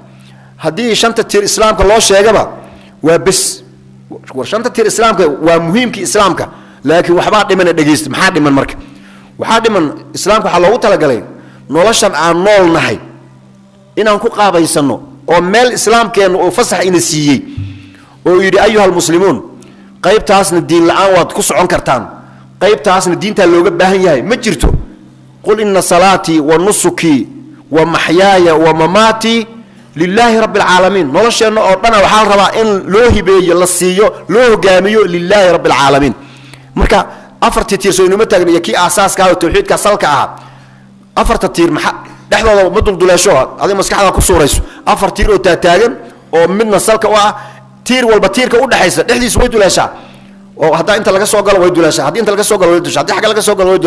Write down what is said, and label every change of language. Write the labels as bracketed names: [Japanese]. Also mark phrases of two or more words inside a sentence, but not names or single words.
[Somali] hadii shanta tiir islaamka loo sheegaba waa bis shanta tiir islaamka waa muhiimkii islaamka laakiin waxba dhiman dhageyst maxaa dhiman marka waxaa dhiman islaamka waxa loogu talagalay noloshan aan nool nahay inaan ku qaabaysano oo meel islaamkeenu oo fasax ina siiyay oo yiri [Arabic] أيها المسلمون [Somali] qaybtaasna diin la'aan waad ku socon kartaan qaybtaasna diinta looga baahan yahay ma jirto [Arabic] قل إن صلاتي ونسكي ومحياي ومماتي لله رب العالمين [Somali] nolosheena oo dhan waxa la rabaa in loo hibeeyo la siiyo loo hogaamiyo [Arabic] لله رب العالمين [Somali] marka afartii tiir soo inuma taagna kii asaaska ah tawxiidka salka ah afarta tiir maxaa dhaxdooda ma dulduleesho adiga maskaxda ku suurayso afar tiir oo taagan oo midna salka u ah tiir walba tiirka u dhaxaysa dhexdiisa way duleeshaa oo hadaa inta laga soo galo way duleeshaa hadii inta laga soo galo way duleeshaa hadii xagga laga soo galo way